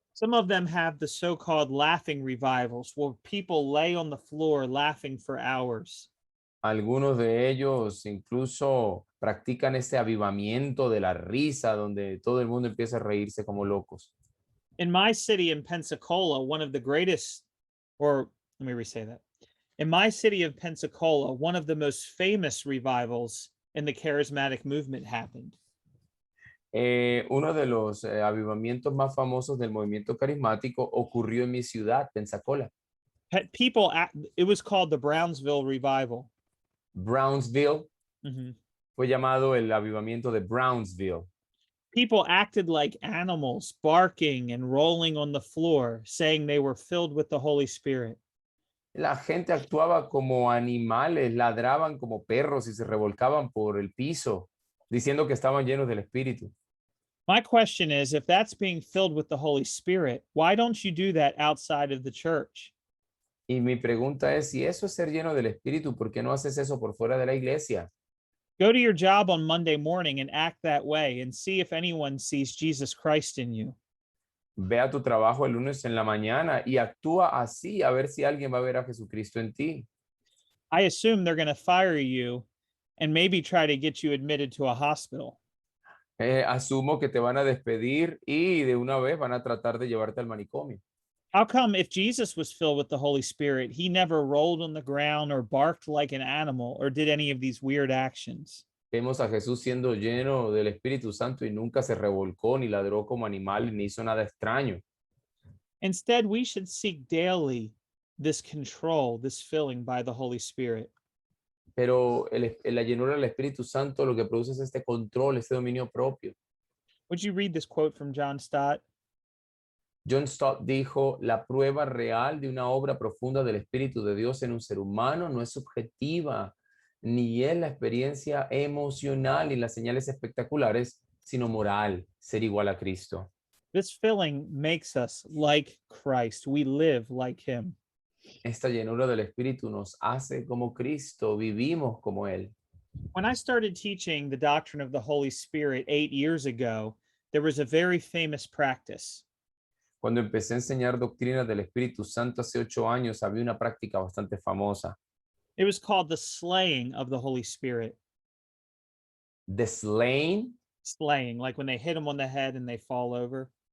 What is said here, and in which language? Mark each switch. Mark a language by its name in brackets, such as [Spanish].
[English] Some of them have the so-called laughing revivals, where people lay on the floor laughing for hours. [Spanish] Algunos de ellos incluso practican ese avivamiento de la risa, donde todo el mundo empieza a reírse como locos. [English] In my city in Pensacola, one of the greatest, or let me re-say that. In my city of Pensacola, one of the most famous revivals in the charismatic movement happened. [Spanish] Uno de los avivamientos más famosos del movimiento carismático ocurrió en mi ciudad, Pensacola. [English] It was called the Brownsville Revival. [Spanish] Brownsville Mhm. fue llamado el avivamiento de Brownsville. [English] People acted like animals, barking and rolling on the floor, saying they were filled with the Holy Spirit. [Spanish] La gente actuaba como animales, ladraban como perros y se revolcaban por el piso, diciendo que estaban llenos del Espíritu. [English] My question is, if that's being filled with the Holy Spirit, why don't you do that outside of the church? [Spanish] Y mi pregunta es, si eso es ser lleno del Espíritu, ¿por qué no haces eso por fuera de la iglesia? [English] Go to your job on Monday morning and act that way and see if anyone sees Jesus Christ in you. [Spanish] Ve a tu trabajo el lunes en la mañana y actúa así a ver si alguien va a ver a Jesucristo en ti. [English] I assume they're going to fire you and maybe try to get you admitted to a hospital. [Spanish] Asumo que te van a despedir y de una vez van a tratar de llevarte al manicomio. [English] How come if Jesus was filled with the Holy Spirit, he never rolled on the ground or barked like an animal or did any of these weird actions? [Spanish] Vemos a Jesús siendo lleno del Espíritu Santo y nunca se revolcó ni ladró como animal ni hizo nada extraño. [English] Instead, we should seek daily this control, this filling by the Holy Spirit. [Spanish] Pero la llenura del Espíritu Santo lo que produce es este control, este dominio propio. [English] Would you read this quote from John Stott? [Spanish] John Stott dijo, la prueba real de una obra profunda del Espíritu de Dios en un ser humano no es subjetiva, ni es la experiencia emocional y las señales espectaculares, sino moral, ser igual a Cristo. [English] This filling makes us like Christ. We live like him. [Spanish] Esta llenura del Espíritu nos hace como Cristo, vivimos como Él. [English] When I started teaching the doctrine of the Holy Spirit 8 years ago, there was a very famous practice. [Spanish] Cuando empecé a enseñar doctrina del Espíritu Santo hace 8 años, había una práctica bastante famosa. [English] It was called the slaying of the Holy Spirit. The slaying. Slaying, like when they hit them on the head and they fall over.